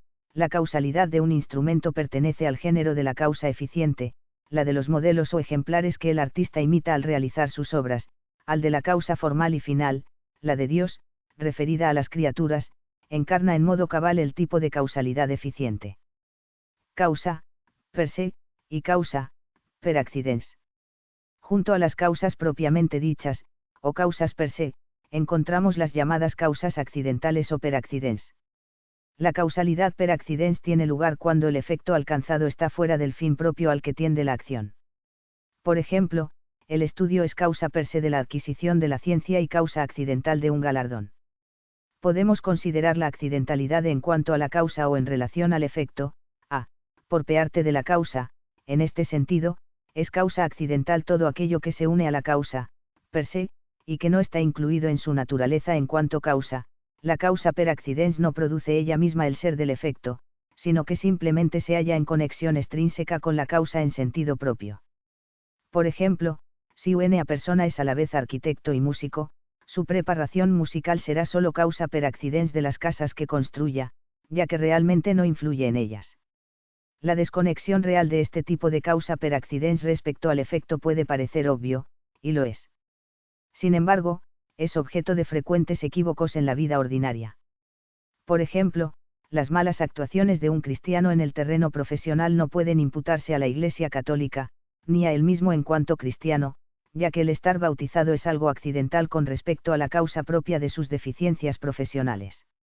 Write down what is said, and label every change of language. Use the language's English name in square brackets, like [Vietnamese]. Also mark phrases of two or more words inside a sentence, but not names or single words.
[Spanish] La causalidad de un instrumento pertenece al género de la causa eficiente, la de los modelos o ejemplares que el artista imita al realizar sus obras, al de la causa formal y final, la de Dios, referida a las criaturas, encarna en modo cabal el tipo de causalidad eficiente. Causa, [Latin] per se, [Spanish] y causa, [Latin] per accidens. [Spanish] Junto a las causas propiamente dichas, o causas [Latin] per se, [Spanish] encontramos las llamadas causas accidentales o [Latin] per accidens. [Spanish] La causalidad [Latin] per accidens [Spanish] tiene lugar cuando el efecto alcanzado está fuera del fin propio al que tiende la acción. Por ejemplo, el estudio es causa [Latin] per se [Spanish] de la adquisición de la ciencia y causa accidental de un galardón. Podemos considerar la accidentalidad en cuanto a la causa o en relación al efecto, por parte de la causa. En este sentido, es causa accidental todo aquello que se une a la causa, [Latin] per se, [Spanish] y que no está incluido en su naturaleza en cuanto causa. La causa [Latin] per accidens [Spanish] no produce ella misma el ser del efecto, sino que simplemente se halla en conexión extrínseca con la causa en sentido propio. Por ejemplo, si una persona es a la vez arquitecto y músico, su preparación musical será solo causa [Latin] per accidens [Spanish] de las casas que construya, ya que realmente no influye en ellas. La desconexión real de este tipo de causa [Latin] per accidens [Spanish] respecto al efecto puede parecer obvio, y lo es. Sin embargo, es objeto de frecuentes equívocos en la vida ordinaria. Por ejemplo, las malas actuaciones de un cristiano en el terreno profesional no pueden imputarse a la Iglesia Católica, ni a él mismo en cuanto cristiano, ya que el estar bautizado es algo accidental con respecto a la causa propia de sus deficiencias profesionales.